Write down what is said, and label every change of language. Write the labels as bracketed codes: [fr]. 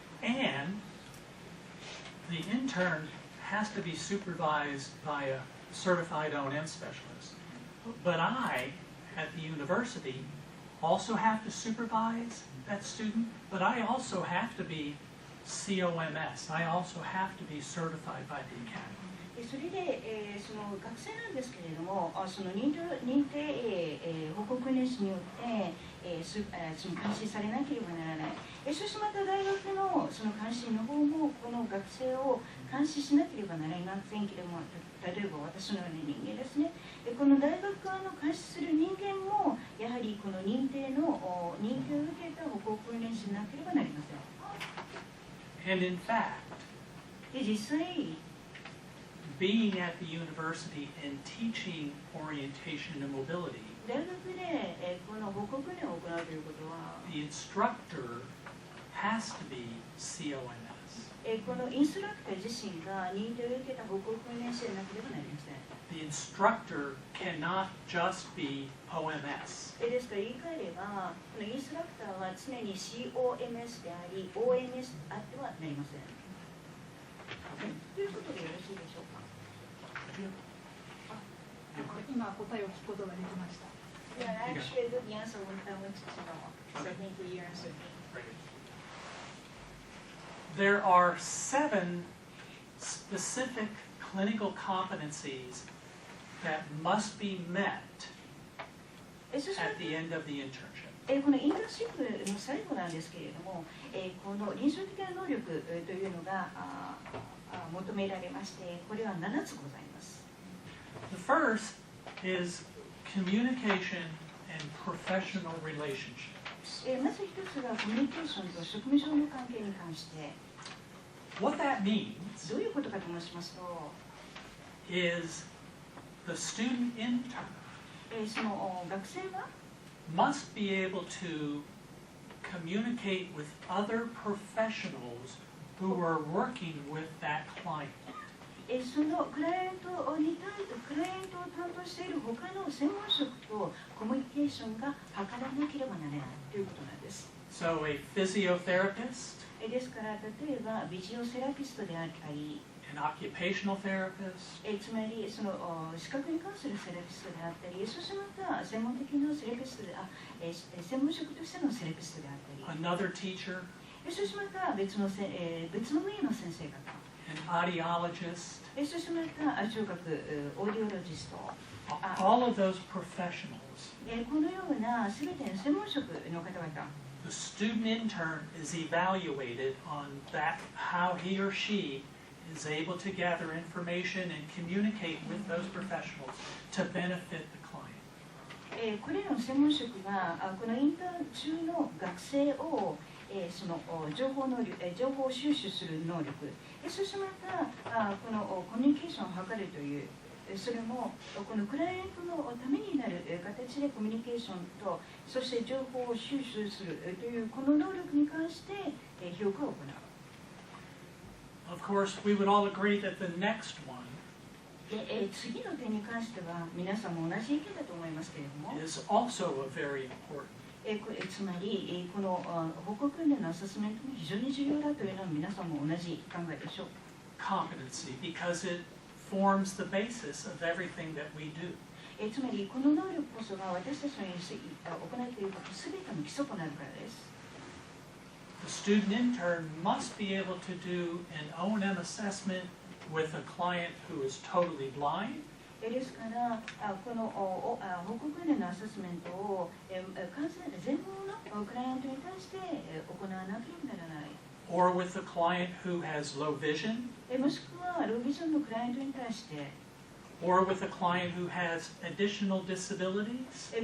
[en] And the intern has to be supervised by a certified O&M specialist. But I, at the university, also have to supervise that student, but I also have to be COMS. I also have to be certified by the academy. [ja] それで、その学生なんですけれども、その認定、報告訓練士によって、その監視されなければならない。そしてまた大学のその監視の方もこの学生を監視しなければなりませんけれども、例えば私のような人間ですね。この大学側の監視する人間もやはりこの認定を受けた報告訓練士になければなりません。 [en] And in fact, [ja] で実際 [en] being at the university and teaching orientation and mobility, [ja] 大学で、この報告訓練を行うということは、 [en] the instructor has to be COMS. [ja] このインストラクター自身が認定を受けた報告訓練士でなければなりません。 [en] The instructor cannot just be OMS. [ja] ですから言い換えれば、このインストラクターは常に COMS であり、OMS あってはなりません。ということでよろしいでしょうか。今答えを聞くことができました。 [en] Yeah, actually, a good answer what I wanted to know. So thank you, you answered me. There are 7 specific clinical competencies that must be met [ja] そして [en] at the end of the internship. [ja] このインターンシップの最後なんですけれども、この臨床的な能力というのが求められまして、これは7つございます。 [en] The first is communication and professional relationships. [ja] まず一つがコミュニケーションと職務上の関係に関して、 [en] What that means [ja] どういうことかと申しますと、 [en] is the student intern [ja] その学生は [en] must be able to communicate with other professionals who are working with that client. [ja] そのクライアントを担当している他の専門職とコミュニケーションが図らなければならないということなんです。 [en] So a physiotherapist, [ja] ですから例えばビジオセラピストであったり、 [en] an occupational therapist, [ja] つまりその資格に関するセラピストであったり、そしてまた専門的なセラピストで専門職としてのセラピストであったり、 [en] another teacher, [ja] そしてまた別の分野の先生方、 [en] an audiologist, [ja] そしてまた聴覚オーディオロジスト、 [en] all of those professionals. [ja] このような全ての専門職の方々、 [en] The student intern is evaluated on that, how he or she is able to gather information and communicate with those professionals to benefit the client. [ja] これらの専門職がこのインターン中の学生をその情報を収集する能力、そしてまたこのコミュニケーションを図るという、それもこのクライアントのためになる形でコミュニケーションと、そして情報を収集するというこの能力に関して評価を行う。 [en] Of course, we would all agree that the next one [ja] で次の点に関しては皆さんも同じ意見だと思いますけれども、 [en] is also a very important. [ja] つまりこの歩行訓練のアセスメントも非常に重要だというのは皆さんも同じ考えでしょう。 [en] Competency, because it forms the basis of everything that we do. [ja] つまりこの能力こそが私たちの行っていることすべての基礎となるからです。 [en] The student intern must be able to do an O&M assessment with a client who is totally blind. [ja] ですからこの歩行訓練のアセスメントを完全全盲のクライアントに対して行わなければならない。 [en] Or with a client who has low vision, [ja] もしくはロービジョンのクライアントに対して、 [en] or with a client who has additional disabilities,